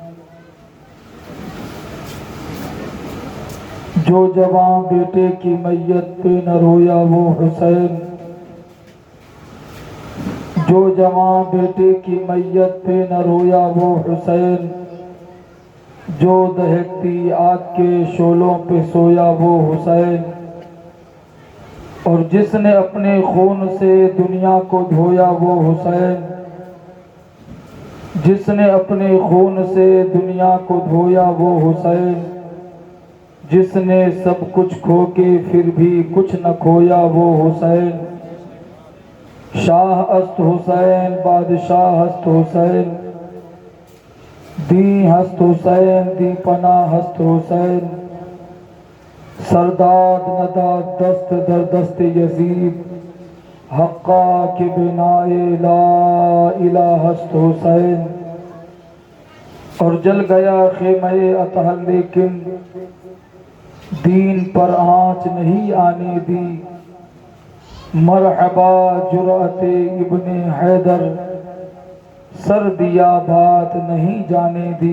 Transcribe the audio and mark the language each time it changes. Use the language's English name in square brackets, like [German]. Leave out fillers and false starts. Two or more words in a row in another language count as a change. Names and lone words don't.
[Urdu] جو جوان بیٹے کی میت پہ نہ رویا وہ حسین، جو جوان بیٹے کی میت پہ نہ رویا وہ حسین، جو دہکتی آگ کے شعلوں پہ سویا وہ حسین، اور جس نے اپنے خون سے دنیا کو دھویا وہ حسین، جس نے اپنے خون سے دنیا کو دھویا وہ حسین، جس نے سب کچھ کھو کے پھر بھی کچھ نہ کھویا وہ حسین، [Persian] شاہ است حسین، بادشاہ است حسین، دین ہست حسین، دی پناہ ہست حسین، سرداد نداد دست در دست یزید، حقا کے بنائے لا الہ ہست حسین، [Urdu] اور جل گیا خیمہ اطہر لیکن دین پر آنچ نہیں آنے دی، مرحبا جرأت ابن حیدر، سر دیا بات نہیں جانے دی۔